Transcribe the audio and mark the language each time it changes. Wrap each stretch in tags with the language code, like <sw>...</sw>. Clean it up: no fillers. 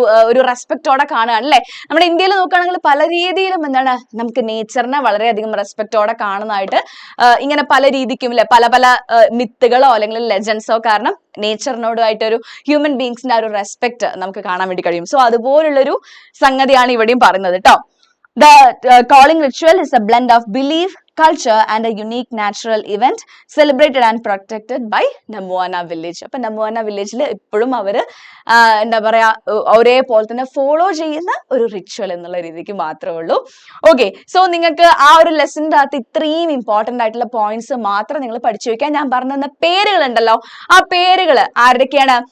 <ml>ഒരു റെസ്പെക്റ്റോടെ കാണുകയാണ് അല്ലെ. നമ്മുടെ ഇന്ത്യയിൽ നോക്കുകയാണെങ്കിൽ പല രീതിയിലും എന്താണ്, നമുക്ക് നേച്ചറിനെ വളരെയധികം റെസ്പെക്റ്റോടെ കാണുന്നതായിട്ട് ഇങ്ങനെ പല രീതിക്കും അല്ലെ, പല പല മിത്തുകളോ അല്ലെങ്കിൽ ലെജൻസോ കാരണം നേച്ചറിനോടുമായിട്ട് ഒരു ഹ്യൂമൻ ബീങ്സിന്റെ ആ ഒരു റെസ്പെക്ട് നമുക്ക് കാണാൻ വേണ്ടി കഴിയും. സോ അതുപോലുള്ളൊരു സംഗതിയാണ് ഇവിടെയും പറയുന്നത് കേട്ടോ.</ml> <en>The calling ritual is a blend of belief, culture and a unique natural event celebrated and protected by Namuana village.</en> <ml>അപ്പൊ Namuana villageൽ ഇപ്പോഴും അവര് എന്താ പറയാ ഒരേപോലെ തന്നെ ഫോളോ ചെയ്യുന്ന ഒരു റിച്വൽ എന്നുള്ള രീതിക്ക് മാത്രമേ ഉള്ളൂ. ഓക്കെ, സോ നിങ്ങൾക്ക് ആ ഒരു ലെസണിന്റെ അകത്ത് ഇത്രയും ഇമ്പോർട്ടന്റ് ആയിട്ടുള്ള പോയിന്റ്സ് മാത്രം നിങ്ങൾ പഠിച്ചു വെക്കാൻ. ഞാൻ പറഞ്ഞ പേരുകൾ ഉണ്ടല്ലോ, ആ പേരുകൾ ആരുടെയൊക്കെയാണ്?</ml>